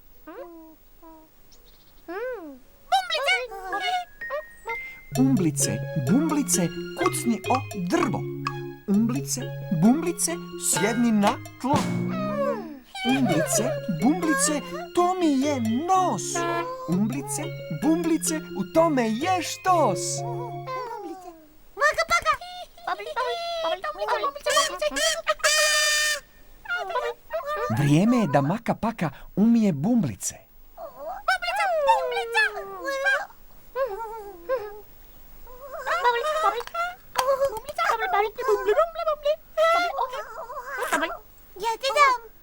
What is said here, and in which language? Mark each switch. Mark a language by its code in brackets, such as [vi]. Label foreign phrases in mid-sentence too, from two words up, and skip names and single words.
[hr] Umblice, Bumblice, kucni o drvo. Umblice, Bumblice, sjedni na tlo. Umblice, Bumblice, to mi je nos. Umblice, Bumblice, u tome je štos. Maka paka. Vrijeme je da Maka Paka umije Bumblice. Ja ti dam.